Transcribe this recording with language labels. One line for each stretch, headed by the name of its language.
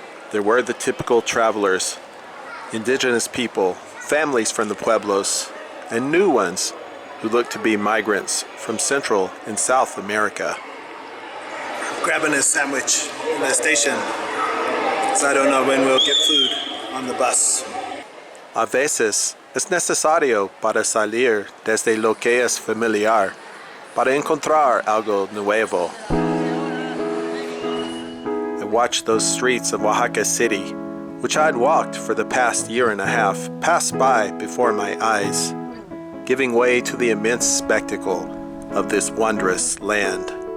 English: There were the typical travelers, indigenous people, families from the pueblos, and new ones who looked to be migrants from Central and South America. Grabbing a sandwich in the station, because I don't know when we'll get food on the bus.
Spanish: A veces es necesario para salir desde lo que es familiar, para encontrar algo nuevo.
English: I watched those streets of Oaxaca City, which I'd walked for the past year and a half, pass by before my eyes, giving way to the immense spectacle of this wondrous land.